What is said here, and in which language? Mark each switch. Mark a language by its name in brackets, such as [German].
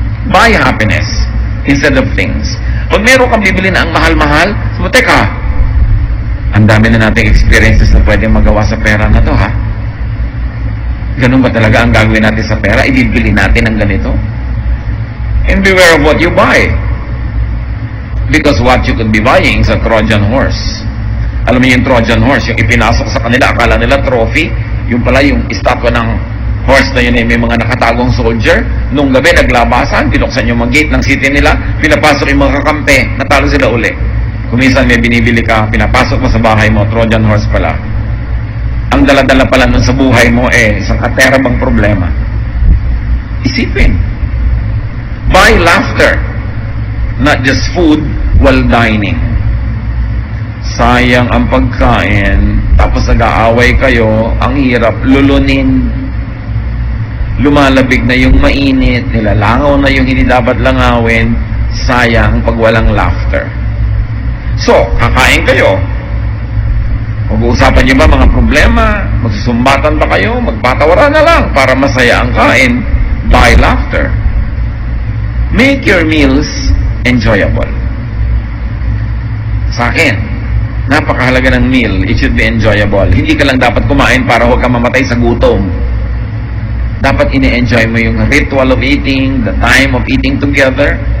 [English] Buy happiness instead of things. [Filipino] Pag meron kang bibili na ang mahal-mahal, so teka, ang dami na nating experiences na pwedeng magawa sa pera na to, ha? Ganun ba talaga ang gagawin natin sa pera? Ibibili natin ang ganito? [English] And beware of what you buy. Because what you could be buying is a Trojan horse. [Filipino] Alam mo yung Trojan horse, yung ipinasok sa kanila, akala nila trophy, yung pala yung estatwa ng horse na yun, may mga nakatagong soldier. Nung gabi, naglabasan, binuksan yung mga gate ng city nila, pinapasok yung mga kakampi, natalo sila uli. Kuminsan may binibili ka, pinapasok mo sa bahay mo, Trojan horse pala. Ang dala-dala pala nun sa buhay mo, isang katerabang problema. Isipin. [English] Buy laughter, not just food while dining. [Filipino] Sayang ang pagkain, tapos nag-aaway kayo, ang hirap, lulunin. Lumalabig na yung mainit, nilalangaw na yung hindi dapat langawin, sayang pag walang laughter. So, kakain kayo. Mag-uusapan niyo ba mga problema? Magsusumbatan ba kayo? Magpatawaran na lang para masaya ang kain. [English] Buy laughter. Make your meals enjoyable. [Filipino] Sa akin, napakahalaga ng [English] meal. It should be enjoyable. [Filipino] Hindi ka lang dapat kumain para huwag ka mamatay sa gutom. Dapat ini-enjoy mo yung [English] ritual of eating, the time of eating together.